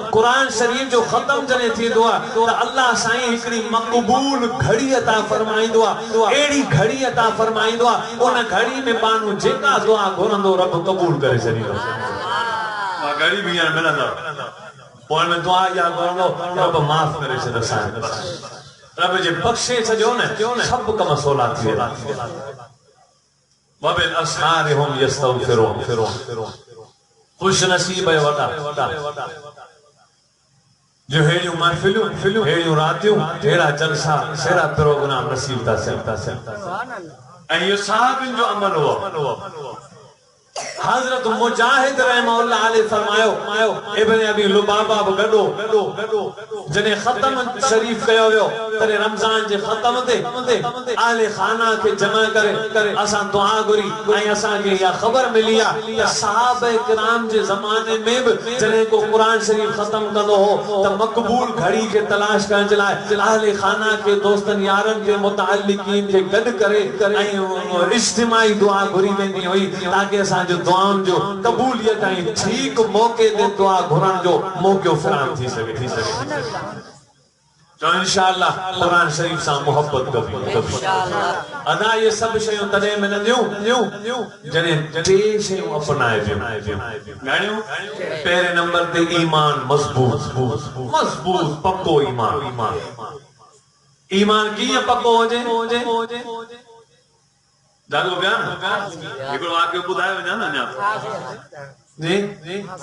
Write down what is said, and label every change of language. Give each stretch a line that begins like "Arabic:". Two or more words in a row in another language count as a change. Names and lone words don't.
Sindhi: कुरान शरीफ जो ख़त्म जने थींदो आहे त अल्लाह साईं हिकड़ी मक़बूल घड़ी अता फरमाईंदो आहे एड़ी घड़ी अता फरमाईंदो आहे उन घड़ी में माण्हू जेका दुआ घुरंदो रब कबूल करे छॾींदो उहा घड़ी बि हींअर मिलंदव पोइ में दुआ या घुरंदो रब माफ़ करे छॾींदो साईं रब जे बख़्शे छॾियो न सब कम सवला थी वेंदा
Arabic: وبالأسحار هم يستغفرون
Sindhi: खुश नसीब है वडा जो हेड़ियूं महफिलूं हेड़ियूं रातियूं हेड़ा जलसा हेड़ा प्रोग्राम नसीब था ऐं इहो सहाबनि जो अमल हुओ हज़रत मुजाहिद
Arabic: رحمة الله عليه
Sindhi: फरमायो इब्न अबी लुबाबा गडो जने खत्म शरीफ कयो वियो तने रमजान जे खत्म ते आले खाना के जमा करे असा दुआ घुरी ऐं असा के या खबर मिली आ सहाबा किराम जे जमाने में भी जने को कुरान शरीफ खत्म कंदो हो त मकबूल घड़ी के तलाश करण जे लाइ आले खाना के दोस्तन यारन के मुतअल्लिकीन के गड करे ऐं इज्तिमाई दुआ घुरी वेंदी हुई ताकि असा जो दुआउन जो कबूलियत ऐं ठीक मौके ते दुआ घुरण जो मौको फराहम थी सके तो इंशाअल्लाह कुरान शरीफ सां मोहब्बत कबी अदा ये सब शयूं तॾहिं मिलंदियूं जॾहिं टे शयूं अपनाए घणियूं पहिरें नंबर ते ईमान मज़बूत पक्को ईमान कीअं पक्को हुजे जागो बयान हिकिड़ो वाक़ियो ॿुधायो वञा न अञा जी